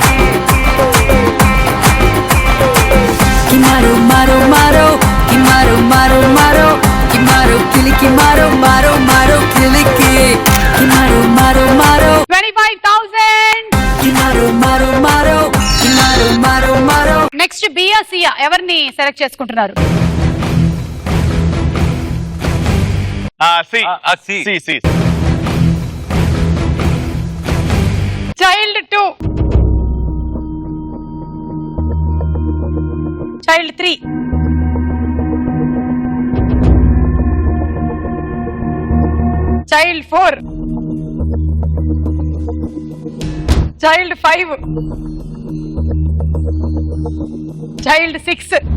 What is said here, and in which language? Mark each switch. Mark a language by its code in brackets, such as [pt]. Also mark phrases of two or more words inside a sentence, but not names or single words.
[te] Kimaro maro maro Kimaro maro maro Kimaro kiliki maro maro maro kiliki Kimaro maro maro 25,000. Kimaro maro maro Kimaro maro maro నెక్స్ట్ బియా సియా ఎవరిని సెలెక్ట్ చేసుకుంటున్నారు? సి. [en] child 2, child 3, child 4, child 5, child 6.